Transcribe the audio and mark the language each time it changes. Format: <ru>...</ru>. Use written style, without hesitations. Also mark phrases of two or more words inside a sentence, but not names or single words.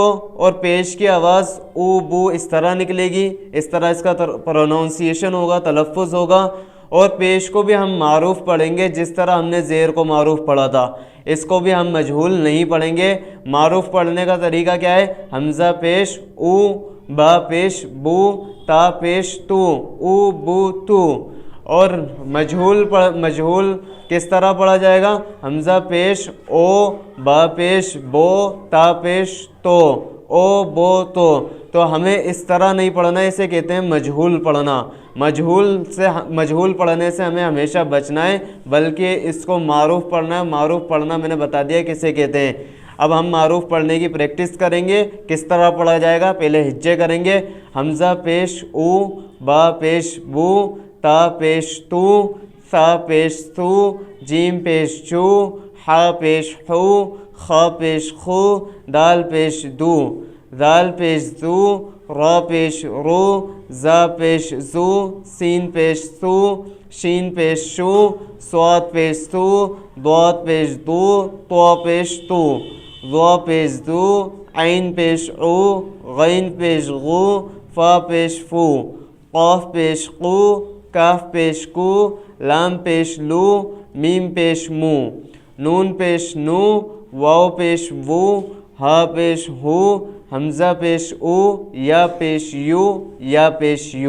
<ur>اور پیش کی آواز او بو اس طرح نکلے گی، اس طرح اس کا پروننسیشن ہوگا، تلفظ ہوگا۔ اور پیش کو بھی ہم معروف پڑھیں گے جس طرح ہم نے زیر کو معروف پڑھا تھا، اس کو بھی ہم مجہول نہیں پڑھیں گے۔ معروف پڑھنے کا طریقہ کیا ہے؟ حمزہ پیش او، با پیش بو، تا پیش تو، او بو تو۔ اور مجہول کس طرح پڑھا جائے گا؟ حمزہ پیش او، با پیش بو، تا پیش تو، او بو تو۔ تو ہمیں اس طرح نہیں پڑھنا، اسے کہتے ہیں مجہول پڑھنا۔ مجہول پڑھنے سے ہمیں ہمیشہ بچنا ہے، بلکہ اس کو معروف پڑھنا ہے۔ معروف پڑھنا میں نے بتا دیا کسے کہتے ہیں۔ اب ہم معروف پڑھنے کی پریکٹس کریں گے، کس طرح پڑھا جائے گا۔ پہلے ہجے کریں گے، حمزہ پیش او، با پیش بو، تا پیش تو، ثا پیش تو، جیم پیش چو، حا پیش حو، خا پیش خو، دال پیش دو، دال پیش دو، را پیش رو، زا پیش زو، سین پیش سو، شین پیش شو، صاد پیش سو، ضاد پیش دو، طا پیش تو، ضا پیش دو، عین پیش او، غین پیش غو، فا پیش فو، قاف پیش قو، کاف پیش کو، لام پیش لو، میم پیش مو، نون پیش نو، واو پیش وو، ہا پیش ہو، حمزہ پیش او، یا پیش یو، یا پیش یو۔</ur>